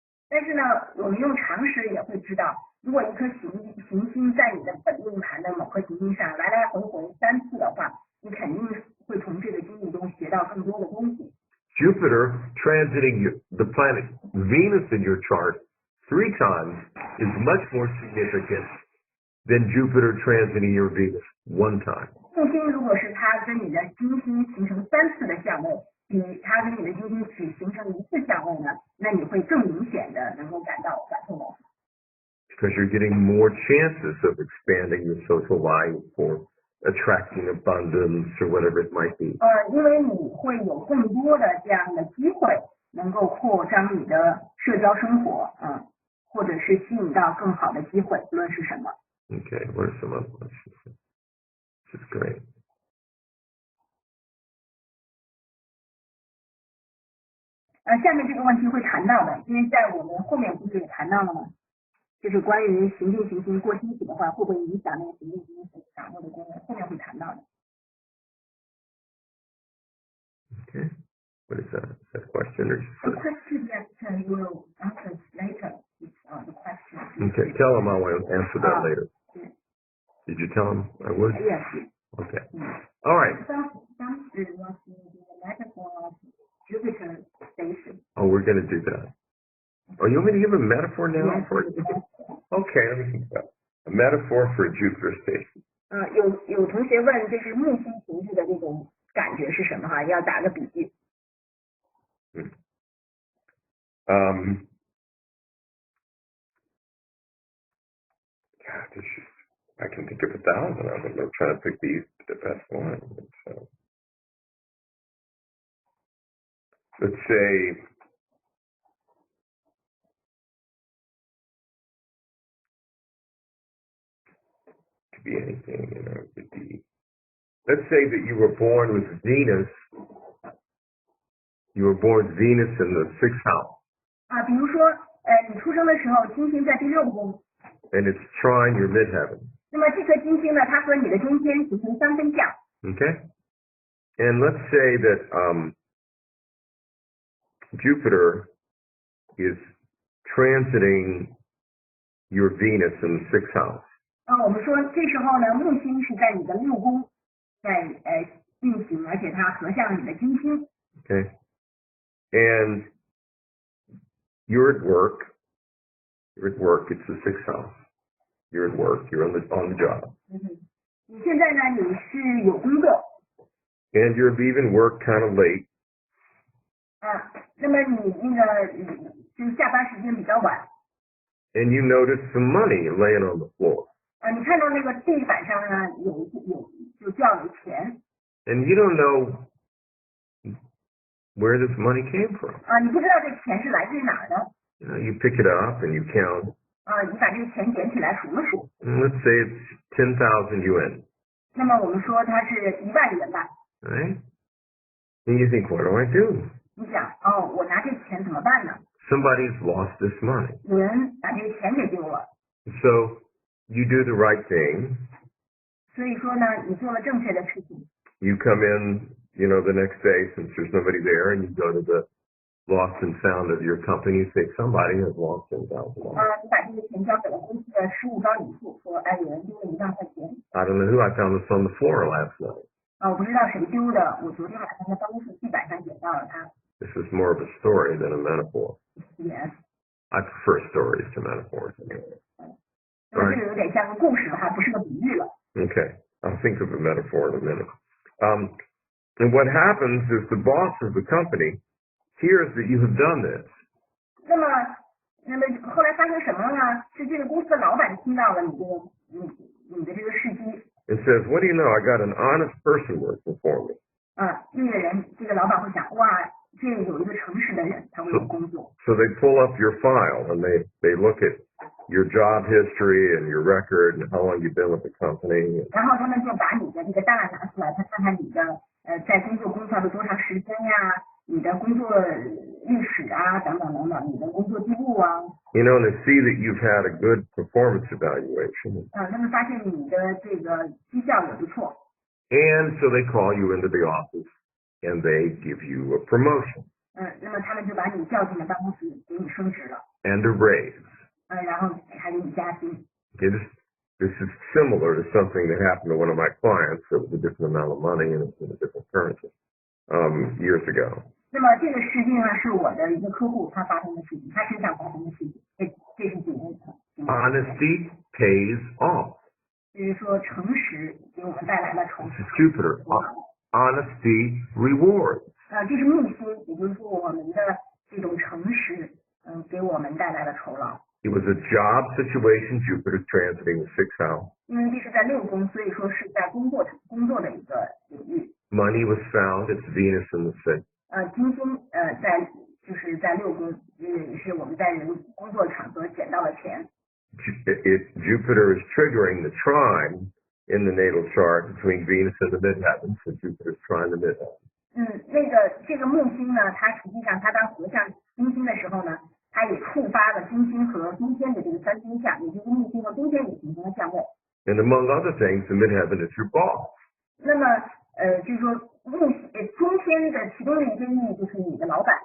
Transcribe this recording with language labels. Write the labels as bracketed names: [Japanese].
[Chinese] 但是呢，我们用常识也会知道，如果一颗行星在你的本命盘的某颗行星上来来回回3次的话，你肯定会从这个经历中学到更多的东西。 [English] Jupiter transiting the planet Venus in your chart 3 times is much more significant than Jupiter transiting your Venus 1 time. [Chinese] 木星如果是它跟你的金星形成3次的相位，比它跟你的金星只形成1次相位呢，那你会更明显的能够感受到。 [English] Because you're getting more chances of expanding your social life or attracting abundance or whatever it might be. [Chinese] 因为你会有更多的这样的机会，能够扩张你的社交生活，或者是吸引到更好的机会，不论是什么。 [English] Okay, what are some other ones? This is great. [Chinese] 下面这个问题会谈到的，因为在我们后面不是也谈到了吗？就是关于行进行星过星体的话，会不会影响那个行进行星所掌握的功能？后面会谈到的。 [English] Okay. What is that? Is that a question or just The question that you will answer later is the question. Okay, tell him I will answer that later. Yeah. Did you tell him I would? Yes. Okay. All right. Some students want to do the metaphor of Jupiter station. Oh, we're going to do that. Oh, you want me to give a metaphor now? Yes. Okay, let me think about it. A metaphor for a Jupiter station. [Chinese] 有同学问，就是木星停滞的这种感觉是什么？哈，要打个比喻。 [English] God, I can think of 1,000 of them. I'm trying to pick the best one. So, let's say could be anything, you know, it could be. Let's say that you were born with Venus. You were born with Venus in the 6th house. [Chinese] 比如说，你出生的时候，金星在第6宫。 [English] And it's trine your midheaven. [Chinese] 那么这颗金星呢，它和你的中天形成3分相。 [English] Okay. And let's say that Jupiter is transiting your Venus in the 6th house. [Chinese] 我们说这时候呢，木星是在你的6宫在运行，而且它合向你的金星。 [English] Okay. And you're at work. You're at work. It's the 6th house. You're at work. You're on the job. [Chinese] 你现在呢，你是有工作。 [English] And you're leaving work kind of late. [Chinese] 那么你那个就是下班时间比较晚。 [English] And you notice some money laying on the floor. [Chinese] 你看到那个地板上呢就掉了钱。 [English] And you don't know where this money came from. [Chinese] 你不知道这钱是来自于哪儿的。 [English] You know, you pick it up and you count. [Chinese] 你把这个钱捡起来数了数。 [English] And let's say it's 10,000 yuan. [Chinese] 那么我们说它是1万元吧。 [English] Right? And you think, what do I do? [Chinese] 你想，我拿这钱怎么办呢？ [English] Somebody's lost this money. [Chinese] 有人把这个钱给丢了。 [English] So you do the right thing. [Chinese] 所以说呢，你做了正确的事情。 [English] You come in, you know, the next day since there's nobody there, and you go to the lost and found of your company. You say somebody has lost $10,000. [Chinese] 你把这个钱交给了公司的事务管理处，说，有人丢了1万块钱。 [English] I don't know who. I found this on the floor last night. [Chinese] 我不知道谁丢的，我昨天晚上在办公室地板上捡到了它。 [English] This is more of a story than a metaphor. Yes. I prefer stories to metaphors. [Chinese] 那么这个有点像个故事了，还不是个比喻了。 [English] Okay, I'll think of a metaphor in a minute. And what happens is the boss of the company hears that you have done this. [Chinese] 那么后来发生什么了呢？是这个公司的老板听到了你的这个事迹。 [English] And says, what do you know? I got an honest person working for me. [Chinese] 这个老板会想，哇，这有一个诚实的人，他为我工作。 [English] So they pull up your file and they look at your job history and your record and how long you've been with the company. [Chinese] 然后他们就把你的这个档案拿出来，他看看你的在工作了多长时间呀，你的工作历史啊，等等等等，你的工作记录啊。 [English] You know, and they see that you've had a good performance evaluation. [Chinese] 他们发现你的这个绩效也不错。 [English] And so they call you into the office and they give you a promotion. [Chinese] 那么他们就把你叫进了办公室，给你升职了。 [English] And a raise. [Chinese] 然后还给你加薪。 [English] Okay, this is similar to something that happened to one of my clients. It was a different amount of money and it was in a different currency years ago. [Chinese] 那么这个事情呢，是我的一个客户他发生的事情，他身上发生的事情。这是几年前。 [English] Honesty pays off. [Chinese] 就是说，诚实给我们带来了酬。 [English] This is Jupiter. Honesty rewards. [Chinese] 这是木星，也就是说我们的这种诚实，给我们带来了酬劳。 [English] It was a job situation. Jupiter transiting the 6th house. [Chinese] 因为这是在6宫，所以说是在工作的一个领域。 [English] Money was found. It's Venus in the 6th. [Chinese] 金星就是在6宫，是我们在人工作场合捡到了钱。 [English] Jupiter is triggering the trine in the natal chart between Venus and the midheavens, so Jupiter is trine the midheavens. [Chinese] 这个木星呢，它实际上它当合向金星的时候呢，它也触发了金星和中天的这个3星相，也就是木星和中天也形成了相位。 [English] And among other things, the midheaven is your boss. [Chinese] 那么就是说中天的其中的一个意义就是你的老板。